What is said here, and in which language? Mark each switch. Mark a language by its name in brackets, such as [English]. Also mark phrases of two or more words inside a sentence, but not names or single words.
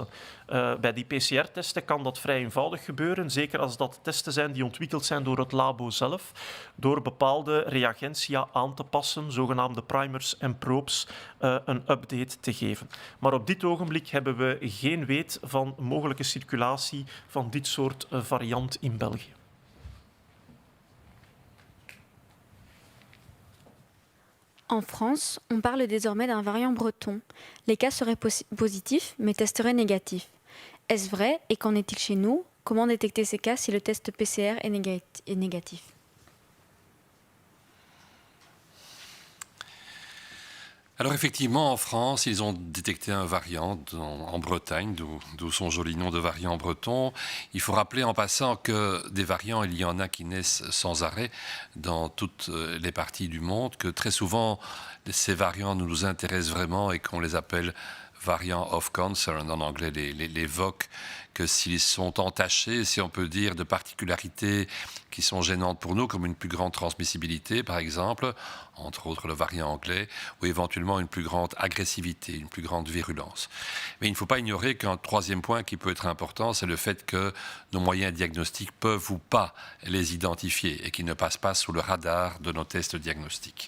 [Dutch] Bij die PCR-testen kan dat vrij eenvoudig gebeuren, zeker als dat testen zijn die ontwikkeld zijn door het labo zelf, door bepaalde reagentia aan te passen, zogenaamde primers en probes, een update te geven. Maar op dit ogenblik hebben we geen weet van mogelijke circulatie van dit soort variant in België. [French] En France, on parle désormais d'un variant breton. Les cas seraient positifs, mais testeraient négatifs. Est-ce vrai et qu'en est-il chez nous? Comment détecter ces cas si le test PCR est négatif? Alors effectivement, en France, ils ont détecté un variant en Bretagne, d'où son joli nom de variant breton. Il faut rappeler en passant que des variants, il y en a qui naissent sans arrêt dans toutes les parties du monde, que très souvent, ces variants nous intéressent vraiment et qu'on les appelle [English] variants of concern, [French] en anglais les VOC, que s'ils sont entachés, si on peut dire, de particularités qui sont gênantes pour nous, comme une plus grande transmissibilité, par exemple, entre autres le variant anglais, ou éventuellement une plus grande agressivité, une plus grande virulence. Mais il ne faut pas ignorer qu'un troisième point qui peut être important, c'est le fait que nos moyens diagnostiques peuvent ou pas les identifier et qu'ils ne passent pas sous le radar de nos tests diagnostiques.